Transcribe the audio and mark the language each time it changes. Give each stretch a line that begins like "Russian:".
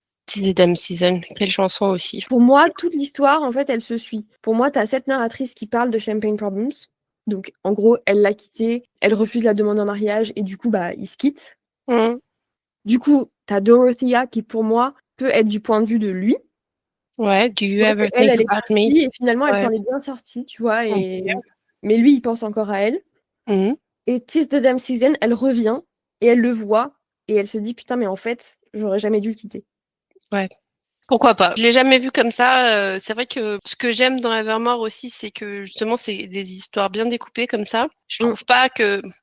French: Tis the Damn Season, quelle chanson aussi. Pour moi, toute l'histoire, en fait, elle se suit. Pour moi, tu as cette narratrice qui parle de Champagne Problems. Donc, en gros, elle l'a quitté, elle refuse la demande en mariage, et du coup, bah, ils se quittent. Du coup, tu as Dorothea qui, pour moi, peut être du point de vue de lui.
English: Ouais, do you ever think about me?
French: Et finalement, elle s'en est bien sortie, tu vois. Mais lui, il pense encore à elle. Et Tis the Damn Season, elle revient, et elle le voit, et elle se dit, putain, mais en fait, j'aurais jamais dû le quitter. Ouais. Pourquoi pas? Je l'ai jamais vu comme ça. C'est vrai que ce que j'aime dans Evermore aussi, c'est que justement, c'est des histoires bien découpées comme ça. Je trouve pas que...